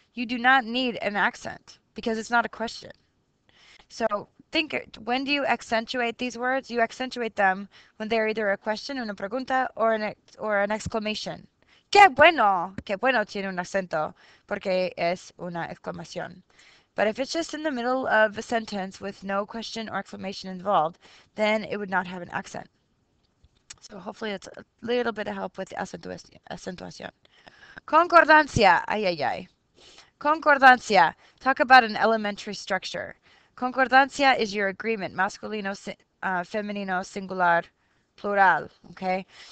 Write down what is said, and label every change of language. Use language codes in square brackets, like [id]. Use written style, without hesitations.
[en] You do not need an accent because it's not a question. So think when do you accentuate these words? You accentuate them when they're either a question, [es] una pregunta, [en] or an exclamation. [es] Qué bueno tiene un acento, porque es una exclamación. [en] But if it's just in the middle of a sentence with no question or exclamation involved, then it would not have an accent. So hopefully it's a little bit of help with acentuación. Concordancia. Ay, ay, ay. Concordancia. Talk about an elementary structure. Concordancia is your agreement, [es] masculino, femenino, singular, plural. [en] Okay?